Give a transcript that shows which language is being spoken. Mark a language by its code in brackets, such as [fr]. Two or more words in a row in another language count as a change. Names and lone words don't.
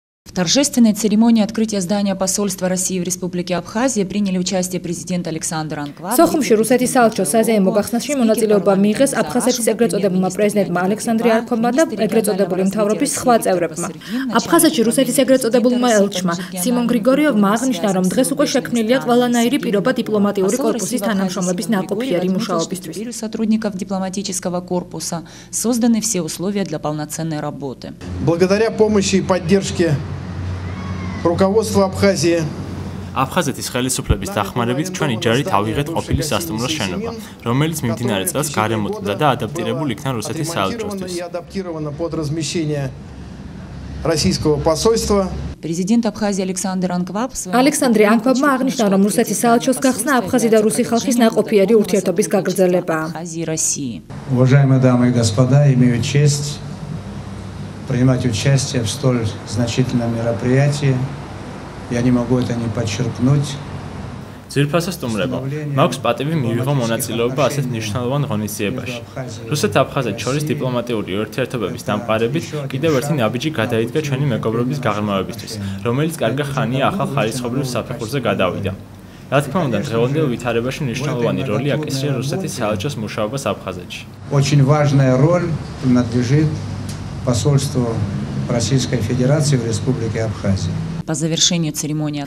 [ru] В торжественной церемонии открытия здания посольства России в Республике Абхазия приняли участие президент Александр Анкваб. [ka] Სოხუმში რუსეთის საელჩოს საზეიმო გახსნაში მონაწილეობა მიიღეს აფხაზეთის ეგრეთ წოდებულმა პრეზიდენტმა ალექსანდრე არქოვმა და ეგრეთ წოდებული მთავრობის სხვა წევრებმა. აფხაზეთში რუსეთის ეგრეთ წოდებულმა ელჩმა სიმონ გრიგორიოვმა აღნიშნა, რომ დღეს უკვე შექმნილია ყველანაირი პირობა დიპლომატიური корпуსის თანამშრომლების ნაყოფიერი მუშაობისთვის. [ru] Сотрудников дипломатического корпуса созданы все условия для полноценной работы. Благодаря помощи и поддержке руководства Абхазии. [ka] აფხაზეთის ხელისუფლების დახმარებით ჩვენი ჯარით ავიღეთ ყოფილი სასტუმრო შენობა, რომელიც მიმდინარე წელს გარემოწმდა და ადაპტირებულ იქნა რუსეთის საელჩოსთვის. [ru] Президент Абхазии Александр Анкваб [ka] ალექსანდრე ანკვაბმა აღნიშნა, რომ რუსეთის საელჩოს გახსნა აფხაზი და რუსი ხალხის ნაყოფიერი ურთიერთობის გაგრძელებაა. [ru] Уважаемые дамы и господа, имею честь принимать участие в столь значительном мероприятии. Я не могу это не подчеркнуть. [ka] ძირფასო სტუმრებო, მაქვს პატივი მივიღო მონაწილეობა ასეთ მნიშვნელოვან ღონისძიებაში. რუსეთ-აფხაზეთ შორის დიპლომატიური ურთიერთობების დამყარებით კიდევ ერთი ნაბიჯი გადაიდგა ჩვენი მეგობრობის გაღრმავებისთვის, რომელიც კარგი ხანია ახალ ხარისხობრივ საფეხურზე გადავიდა. რა თქმა უნდა, დღევანდელ ვითარებაში მნიშვნელოვანი როლი აკისრია რუსეთის საელჩოს მუშაობას აფხაზეთში. [ru] Очень важная роль принадлежит посольству Российской Федерации в Республике Абхазия. По завершению церемонии